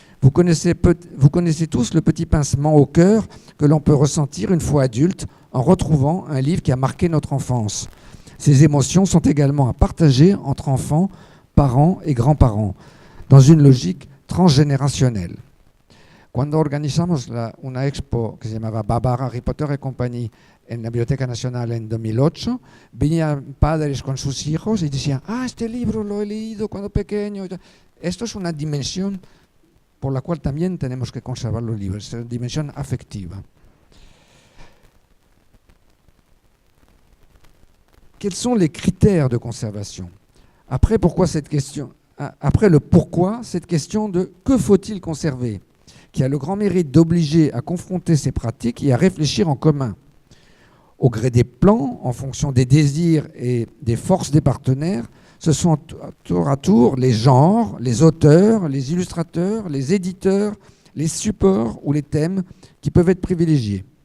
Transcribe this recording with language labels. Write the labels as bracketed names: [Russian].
[French] Vous connaissez tous le petit pincement au cœur que l'on peut ressentir une fois adulte en retrouvant un livre qui a marqué notre enfance. Ces émotions sont également à partager entre enfants, parents et grands-parents, dans une logique transgénérationnelle. [Spanish] Cuando organizamos una expo que se llamaba Barbara, Harry Potter y compañía en la Biblioteca Nacional en 2008, venían padres con sus hijos y decían, este libro lo he leído cuando pequeño. Esto es una dimensión por la cual también tenemos que conservar los libros, es una dimensión afectiva. [French] Quels sont les critères de conservation? Après le pourquoi, cette question de que faut-il conserver, qui a le grand mérite d'obliger à confronter ces pratiques et à réfléchir en commun. Au gré des plans, en fonction des désirs et des forces des partenaires, ce sont tour à tour les genres, les auteurs, les illustrateurs, les éditeurs, les supports ou les thèmes qui peuvent être privilégiés.